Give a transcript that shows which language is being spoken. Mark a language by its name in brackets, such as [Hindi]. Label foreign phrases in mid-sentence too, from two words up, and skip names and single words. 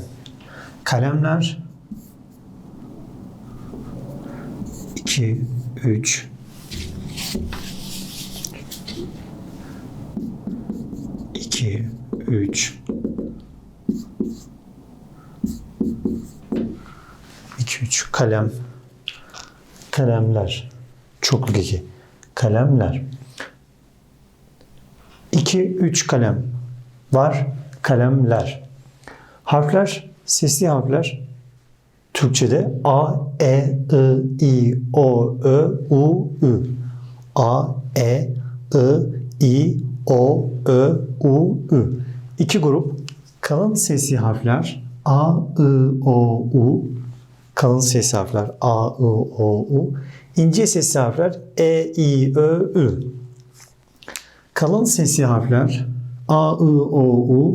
[Turkish] Kalemler 2, 3, 2, 3, 2, 3 kalem, kalemler, çokluk eki, kalemler. 2, 3 kalem var, kalemler. Harfler, sesli harfler. Türkçede A, E, I, I, O, Ö, U, Ü. A, E, I, I, O, Ö, U, Ü. İki grup. Kalın sesli harfler A, I, O, U. Kalın sesli harfler A, I, O, U. İnce sesli harfler E, I, Ö, Ü. Kalın sesli harfler A, I, O, U.